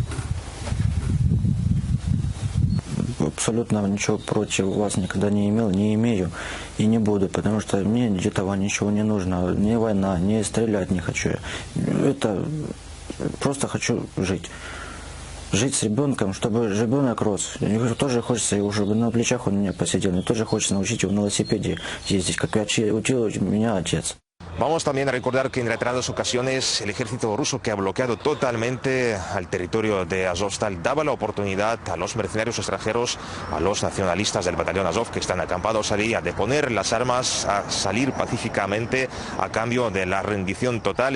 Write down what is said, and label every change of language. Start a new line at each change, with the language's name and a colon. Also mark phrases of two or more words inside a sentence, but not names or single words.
Russian: Абсолютно ничего против вас никогда не имел, не имею и не буду, потому что мне для этого ничего не нужно. Ни война, ни стрелять не хочу. Это просто хочу жить. Жить с ребенком, чтобы ребенок рос. Мне тоже хочется, чтобы на плечах он меня посидел. Мне тоже хочется научить его на велосипеде ездить, как учил меня отец.
Spanish: Vamos también a recordar que en reiteradas ocasiones el ejército ruso, que ha bloqueado totalmente al territorio de Azovstal, daba la oportunidad a los mercenarios extranjeros, a los nacionalistas del batallón Azov que están acampados allí, a deponer las armas, a salir pacíficamente a cambio de la rendición total.